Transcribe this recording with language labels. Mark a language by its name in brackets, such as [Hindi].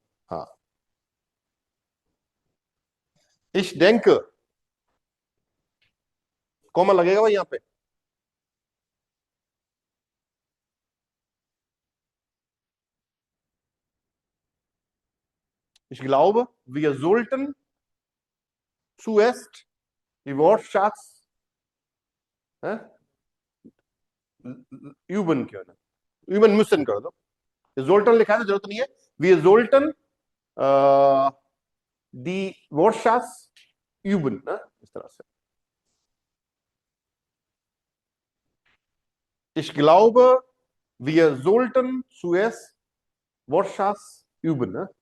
[German] हाँ, ich denke, [Hindi] comma लगेगा भाई यहाँ पे, [German] ich glaube, wir sollten zuerst die Wortschatz üben können. Üben müssen [Hindi] कर दो. Sollten लिखा है, जरूरत नहीं है. [German] Wir sollten die Wortschatz üben, ne? [Hindi] इस तरह से. [German] Ich glaube, wir sollten zuerst Wortschatz üben, ne?